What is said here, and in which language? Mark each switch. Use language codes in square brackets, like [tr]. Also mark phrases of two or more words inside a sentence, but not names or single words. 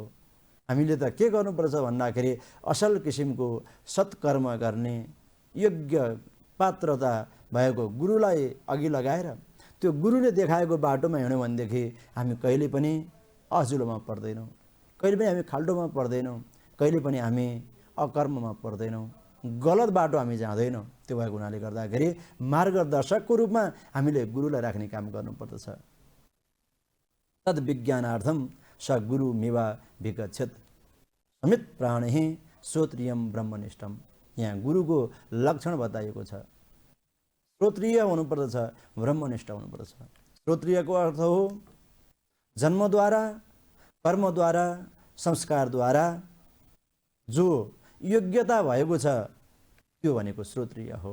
[ne] हामीले त के गर्नुपर्छ भन्दाखेरि असल किसिमको सत्कर्म गर्ने योग्य पात्रता भएको गुरुलाई अघि लगाएर त्यो गुरुले देखाएको बाटोमा हिँड्यौँ भनेदेखि हामी कहिले पनि अजुलोमा पर्दैनौँ, कहिले पनि हामी खाल्डोमा पर्दैनौँ, कहिले पनि हामी अकर्ममा पर्दैनौँ, गलत बाटो हामी जाँदैनौँ। त्यो भएको हुनाले गर्दाखेरि मार्गदर्शकको रूपमा हामीले गुरुलाई राख्ने काम गर्नुपर्दछ। [sa] तद विज्ञानार्थम स गुरु मेवा विगच्छेत समित प्राणि श्रोत्रियम ब्रह्मनिष्ठम। [ne] यहाँ गुरुको लक्षण बताइएको छ। श्रोत्रिय हुनुपर्दछ, ब्रह्मनिष्ठ हुनुपर्दछ। श्रोत्रियको अर्थ हो जन्मद्वारा, कर्मद्वारा, संस्कारद्वारा जो योग्यता भएको छ त्यो भनेको श्रोत्रिय हो।